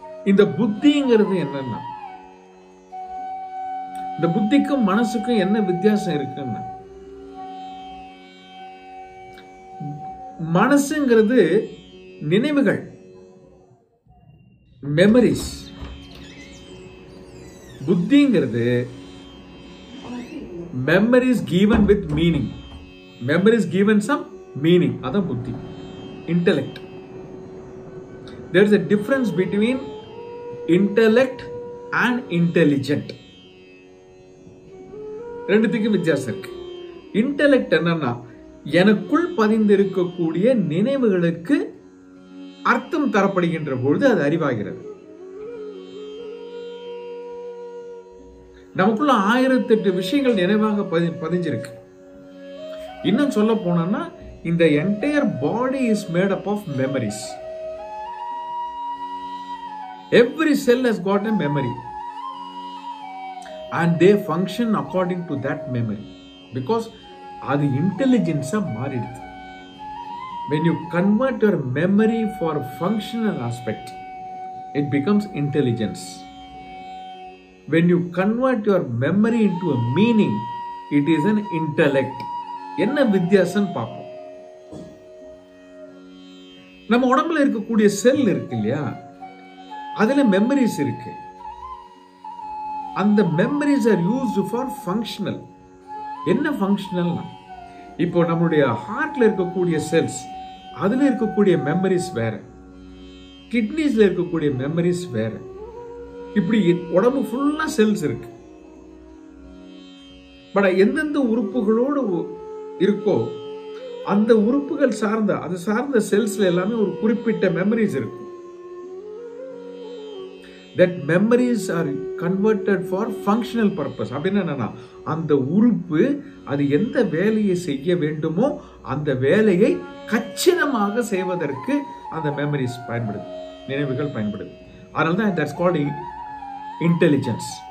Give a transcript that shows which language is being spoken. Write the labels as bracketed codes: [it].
[ta] இந்த புத்திங்கிறது என்னன்னா, இந்த புத்திக்கும் மனசுக்கும் என்ன வித்தியாசம் இருக்குன்னா, மனசுங்கிறது நினைவுகள், memories. [en] புத்திங்கிறது memories given with meaning, memories given some meaning. [ta] அதான் புத்தி, intellect. [en] There is a difference between intellect and intelligent. [ta] ரெண்டுத்துக்கும் வித்தியாசம் இருக்கு. இன்டெலெக்ட் என்னன்னா எனக்குள் பதிந்திருக்கக்கூடிய நினைவுகளுக்கு அர்த்தம் தரப்படுகின்ற பொழுது அது அறிவாகிறது. நமக்குள்ள 1008 விஷயங்கள் நினைவாக பதிஞ்சிருக்கு. இன்னும் சொல்ல போனா இந்த [en] Entire body is made up of memories. Every cell has got a memory and they function according to that memory because [ta] அது இன்டெலிஜென்ஸா மாறிடுது. [en] when you convert your memory for functional aspect it becomes intelligence. When you convert your memory into a meaning, it is an intellect. [ta] என்ன வித்தியாசம் பார்ப்போம். நம்ம உடம்புல இருக்கக்கூடிய செல் இருக்கு இல்லையா, அதுல மெமரிஸ் இருக்கு. அந்த [en] Memories are used for functional. [ta] என்ன ஃபங்க்ஷனல்னா, இப்போ நம்மளுடைய ஹார்ட்ல இருக்கக்கூடிய செல்ஸ், அதுல இருக்கக்கூடிய மெமரிஸ் வேற, கிட்னிஸ்ல இருக்கக்கூடிய மெமரிஸ் வேற. இப்படி உடம்பு ஃபுல்லா செல்ஸ் இருக்கு. பட் எந்தெந்த உறுப்புகளோடு இருக்கோ அந்த உறுப்புகள் சார்ந்த அது சார்ந்த செல்ஸ்ல எல்லாமே ஒரு குறிப்பிட்ட மெமரிஸ் இருக்கும். [en] that memories are converted for functional purpose. [ta] அப்படின்னா என்னன்னா, அந்த உறுப்பு அது எந்த வேலையை செய்ய வேண்டுமோ அந்த வேலையை கச்சிதமாக செய்வதற்கு அந்த மெமரிஸ் பயன்படுது, நினைவுகள் பயன்படுது. அதனால தான் [en] that's called intelligence.